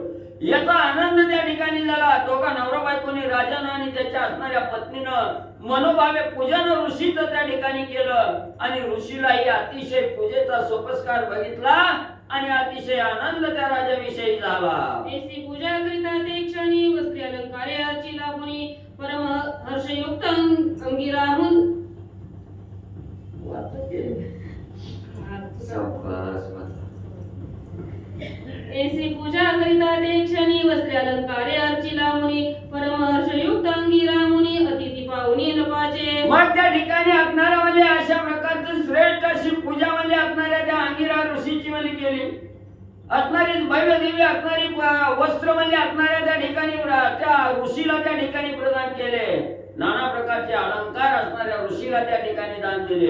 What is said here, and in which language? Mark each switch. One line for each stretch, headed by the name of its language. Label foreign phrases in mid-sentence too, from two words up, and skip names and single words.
Marathi: याचा आनंद त्या ठिकाणी झाला. दोघा नवरा बायकोनी राजानं आणि त्याच्या असणाऱ्या पत्नीनं मनोभावे पूजन ऋषीचं त्या ठिकाणी केलं आणि ऋषीलाही अतिशय पूजेचा सोपस्कार बघितला आणि अतिशय आनंद त्या राजाविषयी झाला. ऐसी पूजा करिता ते क्षणी वस्त्री अलंकारे अर्ची लागुनी परम हर्षयुक्त अंगिराहून ऐसी पूजा करिता ते क्षणी वस्त्री अलंकारे अर्ची लागुनी परम हर्षयुक्त अंगिरामुनी अतिथी पाहुणी नपाचे. मग त्या ठिकाणी असणाऱ्या म्हणजे अशा प्रकारचं श्रेष्ठ अशी पूजा म्हणजे असणाऱ्या त्या अंगिरा ऋषीची म्हणजे केली. असणारी भव्य दिव्य असणारी वस्त्र म्हणजे असणाऱ्या त्या ठिकाणी त्या ऋषीला त्या ठिकाणी प्रदान केले. नाना प्रकारचे अलंकार असणाऱ्या ऋषीला त्या ठिकाणी दान दिले.